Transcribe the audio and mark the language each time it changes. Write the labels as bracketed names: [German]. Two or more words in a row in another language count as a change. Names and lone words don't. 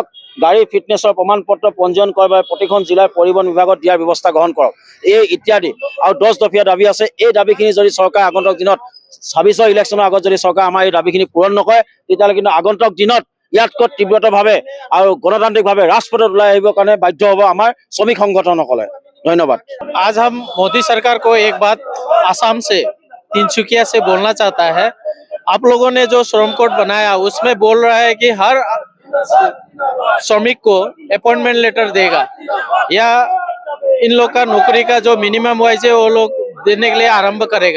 [Assamese] গাড়ী ফিটনেছৰ প্ৰমাণ পত্ৰ পঞ্জীয়ন কৰাৰ বাবে প্ৰতিখন জিলাৰ পৰিবহণ বিভাগত দিয়াৰ ব্যৱস্থা গ্ৰহণ কৰক। এই ইত্যাদি আৰু ১০ দফীয়া দাবী আছে। এই দাবীখিনি যদি চৰকাৰে আগন্তুক দিনত ২৬ ইলেকশ্যনৰ আগত যদি চৰকাৰে আমাৰ এই দাবীখিনি পূৰণ নকৰে, তেতিয়াহ'লে কিন্তু আগন্তুক দিনত ইয়াতকৈ তীব্ৰতৰভাৱে আৰু গণতান্ত্ৰিকভাৱে ৰাজপথত ওলাই আহিবৰ কাৰণে বাধ্য হ'ব আমাৰ শ্ৰমিক সংগঠনসকলে। ধন্যবাদ। [Hindi] आज हम मोदी सरकार को एक बात आसाम से, तिनसुकिया से बोलना चाहता है। आप लोगों ने जो श्रम कोड बनाया उसमें बोल रहा है कि हर श्रमिक को [English] appointment letter [Hindi] देगा या इन लोग का नौकरी का जो [English] minimum wage [Hindi] है वो लोग देने के लिए आरंभ करेगा।